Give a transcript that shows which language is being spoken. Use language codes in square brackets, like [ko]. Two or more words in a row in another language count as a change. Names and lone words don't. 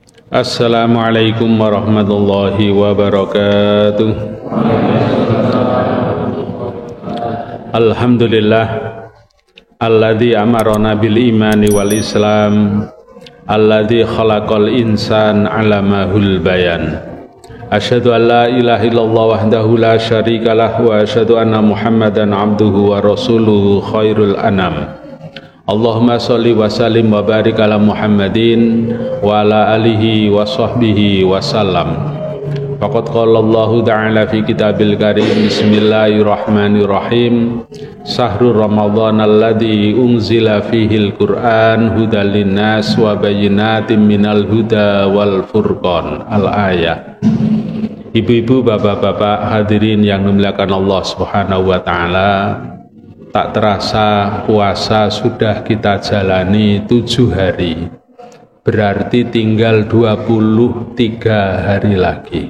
[ar] السلام عليكم ورحمة الله وبركاته. الحمد لله الذي أمرنا بالإيمان والإسلام، الذي خلق الإنسان علمه البيان. أشهد أن لا إله إلا الله وحده لا شريك له وأشهد أن محمدا عبده ورسوله خير الأنام. اللهم صل وسلم وبارك على محمد وعلى آله وصحبه وسلم. فقد قال الله تعالى في الكتاب الكريم، بسم الله الرحمن الرحيم، شهر رمضان الذي أنزل فيه القرآن هدى للناس وبينات من الهدى والفرقان. Al-ayah. [id] Ibu-ibu, bapak-bapak, hadirin yang dimuliakan [ar] الله سبحانه وتعالى, [id] tak terasa puasa sudah kita jalani 7 hari, berarti tinggal 23 hari lagi.